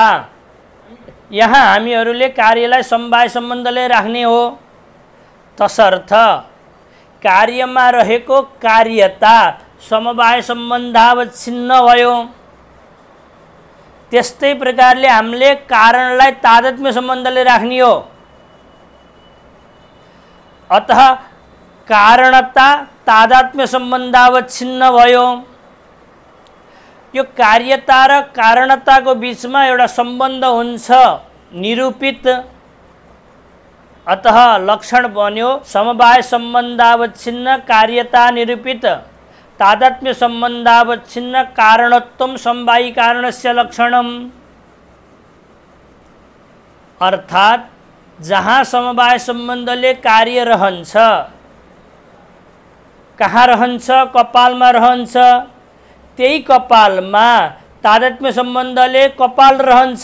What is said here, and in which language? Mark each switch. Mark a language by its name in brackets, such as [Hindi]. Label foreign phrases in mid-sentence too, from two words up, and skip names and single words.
[Nepali] यहाँ हामीहरूले कार्यलाई समवाय सम्बन्धले राख्ने हो। तसर्थ कार्यमा रहेको कार्यता समवाय सम्बन्धावच्छिन्न भयो। त्यस्तै प्रकारले हामीले कारणलाई तादात्म्य सम्बन्धले राख्ने हो। अतः कारणता तादात्म्य सम्बन्धावच्छिन्न भयो। यो कार्यता र कारणताको बीचमा एउटा सम्बन्ध हुन्छ निरूपित। अतः लक्षण बन्यो [Sanskrit] समवाय सम्बन्धावच्छिन्न कार्यता निरूपित तादात्म्य सम्बन्धावच्छिन्न कारणत्वम समवायी कारणस्य लक्षणम। [Nepali] अर्थात् जहाँ समवाय सम्बन्धले कार्य रहन्छ, कहाँ रहन्छ? कपालमा रहन्छ। त्यही कपालमा तादात्म्य सम्बन्धले कपाल रहन्छ।